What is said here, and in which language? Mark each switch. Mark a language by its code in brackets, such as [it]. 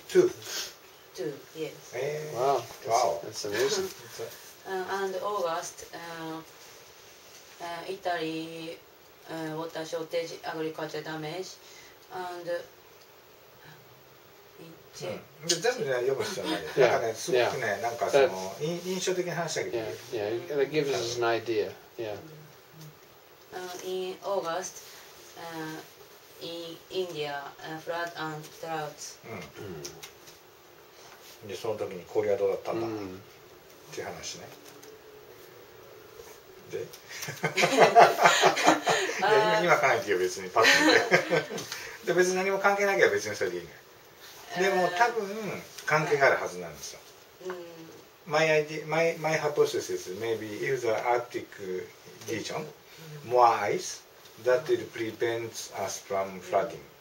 [en] 2. 2, yes. Wow. Wow. That's amazing. And August, Italy, water shortage, agriculture damage, and in [ja] で全部ね読む必要ない。 [en] Yeah. [ja] なんかねすごくねなんかその印象的な話だけど。 [en] Yeah, yeah, that gives us an idea. Yeah. in August, in India, flood and droughts. [ja] でその時に氷はどうだったんだっ Mm. ていう話ね。で、いや今考えていいよ別にパッと見て。で別に何も関係なきゃ別にそれでいいね。でも多分関係があるはずなんですよ。 [en] My hypothesis is maybe if the Arctic region more ice that will prevent us from flooding.